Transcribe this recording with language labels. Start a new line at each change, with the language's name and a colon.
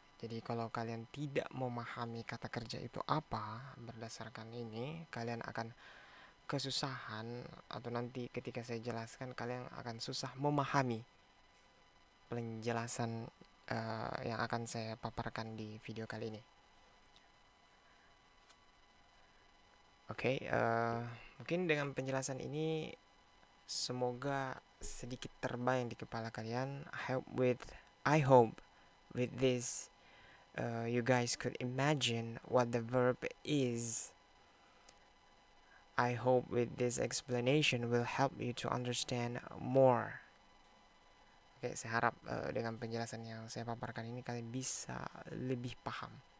Indonesian: Jadi kalau kalian tidak memahami kata kerja itu apa, berdasarkan ini kalian akan kesusahan, atau nanti ketika saya jelaskan kalian akan susah memahami penjelasan yang akan saya paparkan di video kali ini. Oke, mungkin dengan penjelasan ini semoga sedikit terbayang di kepala kalian.
English: I hope with this you guys could imagine what the verb is. I hope with this explanation will help you to understand more.
Indonesian: Oke, saya harap dengan penjelasan yang saya paparkan ini kalian bisa lebih paham.